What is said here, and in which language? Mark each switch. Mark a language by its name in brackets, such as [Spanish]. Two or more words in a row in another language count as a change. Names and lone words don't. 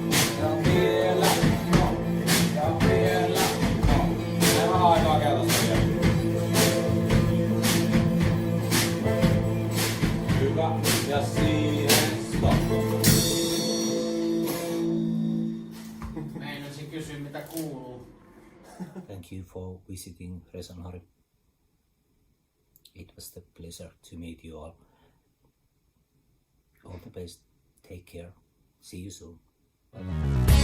[Finnish] Ja vielä, no, ja vielä, no. Ei vähän aikaa keltaista vielä. Hyvä, ja siihen stop. Meinasin kysyä mitä kuuluu. [English] Thank you for visiting Resanari. It was a pleasure to meet you all. All the best. Take care. See you soon. Bye.